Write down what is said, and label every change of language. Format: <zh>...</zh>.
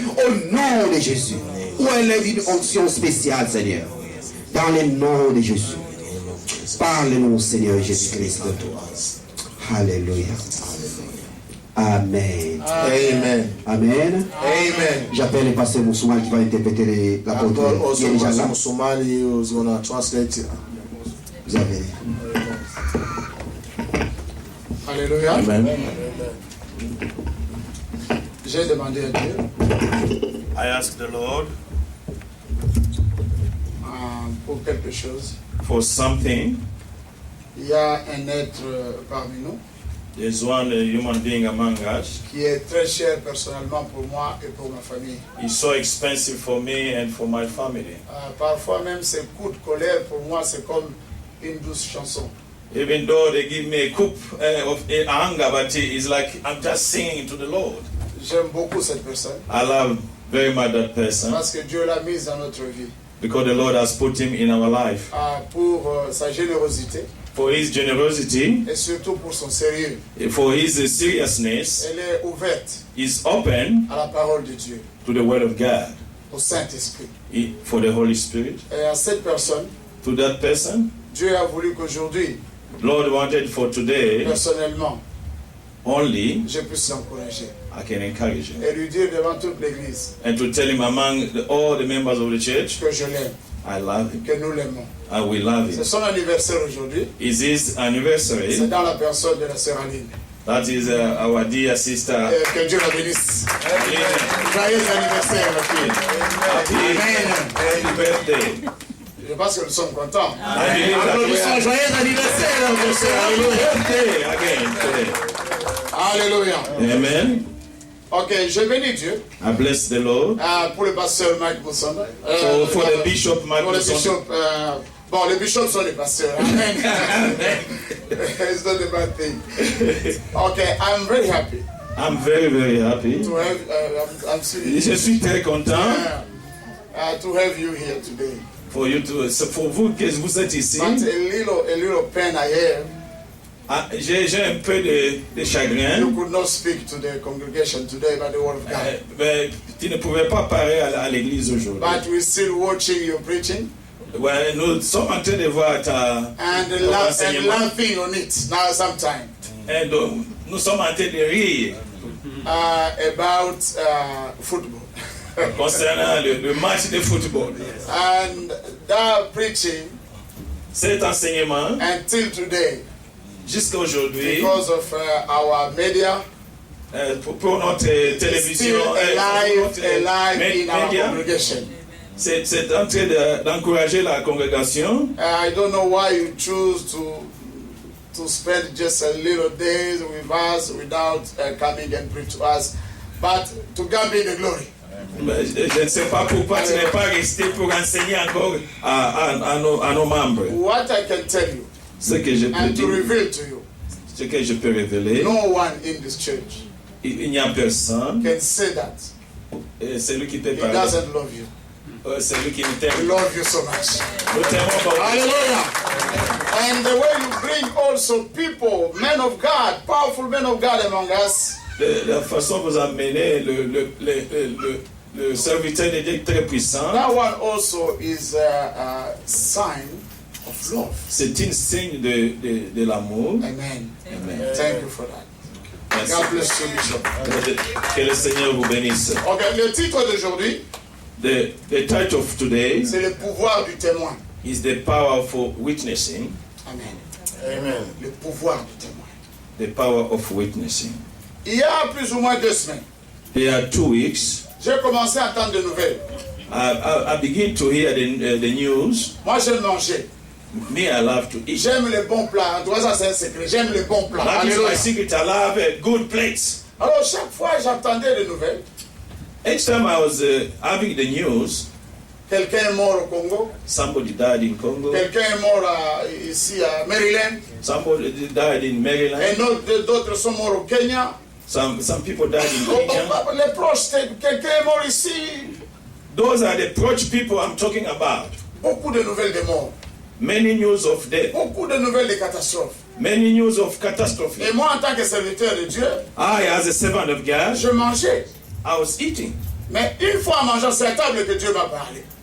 <fr>Au nom de Jésus. Où élève une onction spéciale, Seigneur. Dans le nom de Jésus. Parle-nous, Seigneur Jésus-Christ, de toi. Alléluia. Amen. Amen. Amen. Amen. J'appelle le pasteur Moussoumane qui va interpréter la</fr> <en>God</en> <fr>parole.</fr> <en>also</en> <fr>Il est déjà là.</fr> <en>Pastor Somali who's going to translate it.</en> <fr>Vous avez. Alléluia. Amen. J'ai demandé à Dieu</fr> <en>I asked the Lord</en> <fr>pour quelque chose.</fr> <en>for something.</en> <fr>Il y a un être parmi nous</fr> <en>There's one human being among us.</en> <fr>qui est très cher personnellement pour moi et pour ma famille.</fr> <en>He's so expensive for me and for my family.</en> <fr>Parfois même ses coups de colère pour moi c'est comme une douce chanson.</fr> <en>Even though they give me a coup of anger, but it's like I'm just singing to the Lord.</en> <fr>J'aime beaucoup cette personne</fr> <en>I love very much that person</en> <fr>parce que Dieu l'a mise dans notre vie</fr> <en>because the Lord has put him in our life</en> <fr>pour sa générosité</fr> <en>for his generosity,</en> <fr>et surtout pour son sérieux.</fr> <en>for his seriousness.</en> <fr>Elle est ouverte</fr> <en>Is open</en> <fr>à la parole de Dieu,</fr> <en>to the Word of God,</en> <fr>au Saint-Esprit.</fr> <en>for the Holy Spirit.</en> <fr>Et à cette personne,</fr> <en>To that person,</en> <fr>Dieu a voulu qu'aujourd'hui,</fr> <en>Lord wanted for today</en> <fr>personnellement,</fr> <en>only</en> <fr>je puisse l'encourager</fr> <en>I can encourage him.</en> <fr>et lui dire devant toute l'Église</fr> <en>And to tell him among all the members of the church,</en> <fr>que je l'aime,</fr> <en>I love him.</en> <fr>que nous l'aimons.</fr> <en>I will love</en> <fr>C'est</fr> <en>him.</en> <fr>son anniversaire aujourd'hui.</fr> <en>It's his</en> <fr>C'est</fr> <en>anniversary.</en> <fr>dans la personne de la sœur Aline.</fr> <en>That is our dear sister.</en> <fr>Que Dieu la bénisse.</fr> <en>Amen.</en> <fr>Joyeux anniversaire, ma fille.</fr> <en>Happy birthday.</en> <fr>Je pense que nous sommes contents.</fr> <en>I believe that we</en> <fr>Applaudissons,</fr> <en>are</en> <fr>joyeux anniversaire, mon cher.</fr> <en>birthday again today.</en> <fr>Alléluia.</fr> <en>Amen.</en> <fr>Ok, je bénis Dieu</fr> <en>I bless the Lord.</en> <fr>pour le pasteur Mike Mousson.</fr> <en>For the bishop,</en> <fr>Pour le</fr> <en>Magnus. bishop.</en> <fr>Bon, les bishops sont les pasteurs.</fr> <en>Amen. It's not a bad thing. Okay, I'm very happy I'm very, very happy. to have. I'm serious.</en> <fr>Je suis très content</fr> <en>To have you here today. for you to,</en> <fr>pour vous que vous êtes ici.</fr> <en>But a little pain I have.</en> <fr>J'ai un peu de chagrin.</fr> <en>You could not speak to the congregation today by the word of God.</en> <fr>Mais tu ne pouvais pas parler à l'église aujourd'hui.</fr> <en>But we're still watching your preaching</en> <fr>Ouais, nous sommes en train de voir</fr> <en>and</en> <fr>ton enseignement.</fr> <en>laughing on it now sometime</en> <fr>Et donc, nous sommes en train de rire</fr> <en>about football.</en> <fr>concernant le match de football.</fr> <en>And that preaching</en> <fr>Cet enseignement,</fr> <en>until today,</en> <fr>jusqu'à aujourd'hui,</fr> <en>because of our media,</en> <fr>pour notre</fr> <en>is</en> <fr>télévision,</fr> <en>still alive in our</en> <fr>média,</fr> <en>congregation.</en> <fr>c'est en train d'encourager la congrégation.</fr> <en>I don't know why you choose to spend just a little days with us without coming and preach to us, but to God be the glory.</en> <fr>Je ne sais pas pourquoi tu n'es pas resté pour enseigner encore à nos membres.</fr> <en>What I can tell you</en> <fr>Ce que je peux</fr> <en>and to reveal to you,</en> <fr>ce que je peux révéler,</fr> <en>no one in this church</en> <fr>il n'y a personne.</fr> <en>can say that</en> <fr>C'est lui qui te</fr> <en>he</en> <fr>parle.</fr> <en>doesn't love you.</en> <fr>C'est lui qui nous</fr> <en>We</en> <fr>t'aime.</fr> <en>love you so much.</en> <fr>Nous t'aimons beaucoup.</fr> <en>Hallelujah. And the way you bring also people, men of God, powerful men of God among us,</en> <fr>La façon dont vous amenez le serviteur de Dieu très puissant,</fr> <en>that one also is a sign of love.</en> <fr>c'est un signe de l'amour.</fr> <en>Amen. Amen. Thank you for that.</en> <fr>Merci.</fr> <en>God bless you, Bishop.</en> <fr>Que le Seigneur vous bénisse. Ok, le titre d'aujourd'hui,</fr> <en>The title of today</en> <fr>c'est le pouvoir du témoin.</fr> <en>is the power for witnessing.</en> <fr>Amen. Amen. Le pouvoir du témoin.</fr> <en>The power of witnessing.</en> <fr>Il y a plus ou moins 2 semaines,</fr> <en>There are 2 weeks.</en> <fr>j'ai commencé à entendre de nouvelles.</fr> <en>I begin to hear the news.</en> <fr>Moi, j'aime manger.</fr> <en>Me, I love to eat.</en> <fr>J'aime les bons plats. En tout cas, ça, c'est un secret. J'aime les bons plats.</fr> <en>That is</en> <fr>Alléluia.</fr> <en>my secret. I love good plates.</en> <fr>Alors, chaque fois j'entendais des nouvelles,</fr> <en>Each time I was having the news,</en> <fr>Quelqu'un est mort au Congo.</fr> <en>Somebody died in Congo.</en> <fr>Quelqu'un est mort ici à Maryland.</fr> <en>Somebody died in Maryland.</en> <fr>Et d'autres sont morts au Kenya.</fr> <en>Some people died in Kenya.</en> <fr>Les proches, quelqu'un est mort ici.</fr> <en>Those are the approach people I'm talking about.</en> <fr>Beaucoup de nouvelles de morts.</fr> <en>Many news of death.</en> <fr>Beaucoup de nouvelles de catastrophes.</fr> <en>Many news of catastrophe.</en> <fr>Et moi, en tant que serviteur de Dieu,</fr> <en>I, as a servant of God,</en> <fr>je mangeais.</fr> <en>I was eating.</en> <fr>Mais une fois en mangeant, c'est à table que Dieu m'a parlé.</fr>